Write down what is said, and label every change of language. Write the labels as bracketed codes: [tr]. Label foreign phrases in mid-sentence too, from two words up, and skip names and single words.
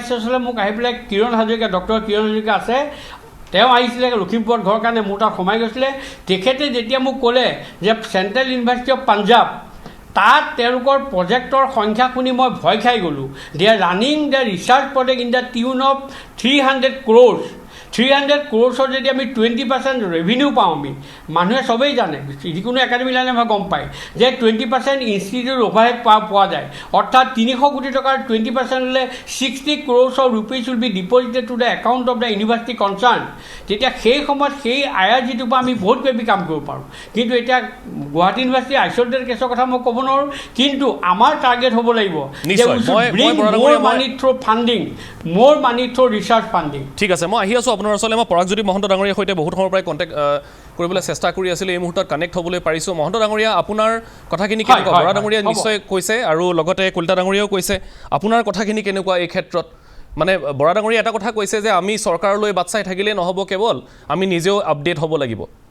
[as] চেঞ্চেলৰ মোক আহি পেলাই কিৰণ হাজৰিকা ডক্টৰ কিৰণ হাজৰিকা আছে তেওঁ আহিছিলে লখিমপুৰত ঘৰৰ কাৰণে মোৰ তাত সোমাই গৈছিলে তেখেতে যেতিয়া মোক ক'লে যে চেণ্ট্ৰেল ইউনিভাৰ্চিটি অফ পাঞ্জাৱ তাত তেওঁলোকৰ প্ৰজেক্টৰ সংখ্যা শুনি মই ভয় খাই গ'লোঁ [en] they are running the research project in the tune of 300 crores 300 crores [as] যদি আমি 20% ৰেভিনিউ পাওঁ আমি মানুহে চবেই জানে যিকোনো [en] academy line [as] মই গম পায় যে 20% [en] institute overhead [as] পোৱা যায় অৰ্থাৎ 300 কোটি টকাৰ 20% হ'লে [en] 60 crores of rupees will be deposited to the account of the university concerned [as] তেতিয়া সেই সময়ত সেই IRG-টোৰ পৰা আমি বহুত বেবি কাম কৰিব পাৰোঁ কিন্তু এতিয়া গুৱাহাটী ইউনিভাৰ্চিটি [en] isolated case [as] কথা মই ক'ব নোৱাৰোঁ কিন্তু আমাৰ টাৰ্গেট হ'ব লাগিব যে মোৰ [en] money through funding [as] মোৰ [en] money through research funding [as] ঠিক আছে মই আহি আছোঁ আপোনাৰ ওচৰলৈ মই পৰাগজ্যোতি মহন্ত ডাঙৰীয়াৰ সৈতে বহুত সময়ৰ পৰাই কণ্টেক্ট কৰিবলৈ চেষ্টা কৰি আছিলোঁ এই মুহূৰ্তত কানেক্ট হ'বলৈ পাৰিছোঁ মহন্ত ডাঙৰীয়া আপোনাৰ কথাখিনি কেনেকুৱা বৰা ডাঙৰীয়া নিশ্চয় কৈছে আৰু লগতে কলিতা ডাঙৰীয়াও কৈছে আপোনাৰ কথাখিনি কেনেকুৱা এই ক্ষেত্ৰত মানে বৰা ডাঙৰীয়া এটা কথা কৈছে যে আমি চৰকাৰলৈ বাট চাই থাকিলে নহ'ব কেৱল আমি নিজেও আপডেট হ'ব লাগিব